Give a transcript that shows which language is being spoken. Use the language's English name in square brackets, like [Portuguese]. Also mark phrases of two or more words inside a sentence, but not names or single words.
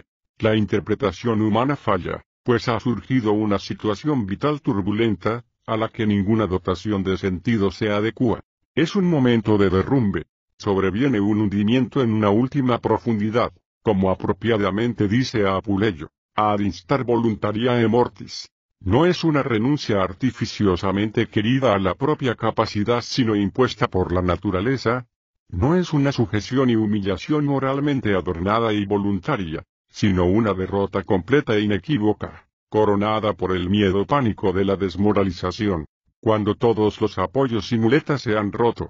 [Spanish] La interpretación humana falla, pues ha surgido una situación vital turbulenta, a la que ninguna dotación de sentido se adecua. Es un momento de derrumbe. Sobreviene un hundimiento en una última profundidad. Como apropiadamente dice a Apuleyo, [Latin] ad instar voluntariae mortis. [Spanish] No es una renuncia artificiosamente querida a la propia capacidad sino impuesta por la naturaleza. No es una sujeción y humillación moralmente adornada y voluntaria, sino una derrota completa e inequívoca, coronada por el miedo pánico de la desmoralización, cuando todos los apoyos y muletas se han roto.